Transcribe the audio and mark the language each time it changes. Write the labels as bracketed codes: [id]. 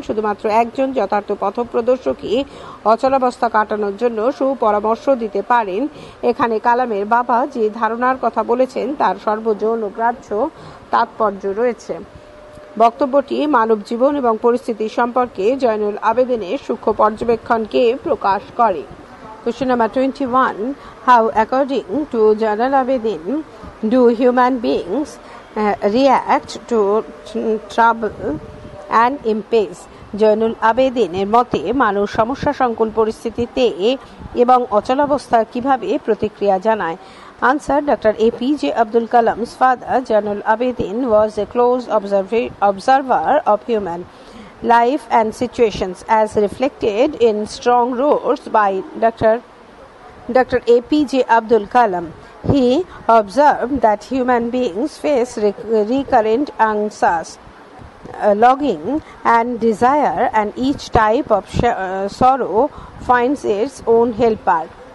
[bn] শুধুমাত্র একজন যথার্থ পথপ্রদর্শকই অচলাবস্থা কাটানোর জন্য সুপরামর্শ দিতে পারেন। এখানে কালামের বাবা যে ধারণার কথা বলেছেন তার সর্বজন ও গ্রাহ্য তাৎপর্য রয়েছে। বক্তব্যটি মানব জীবন এবং পরিস্থিতি সম্পর্কে জয়নুল আবেদিনের সূক্ষ্ম পর্যবেক্ষণকে প্রকাশ করে। [en] Question number 21. How, according to Jainul Abidin, do human beings react to trouble and impasse? [bn] Zainul আবেদিনের মতে মানুষ সমস্যা সংকুল পরিস্থিতিতে এবং অচলাবস্থার কিভাবে প্রতিক্রিয়া জানায়। [en] Answer. Dr. APJ Abdul Kalam's father, Jainul Abidin, was a close observer of human life and situations as reflected in strong words by Dr. APJ Abdul Kalam. He observed that human beings face recurrent anxiety, longing and desire, and each type of sorrow finds its own helper.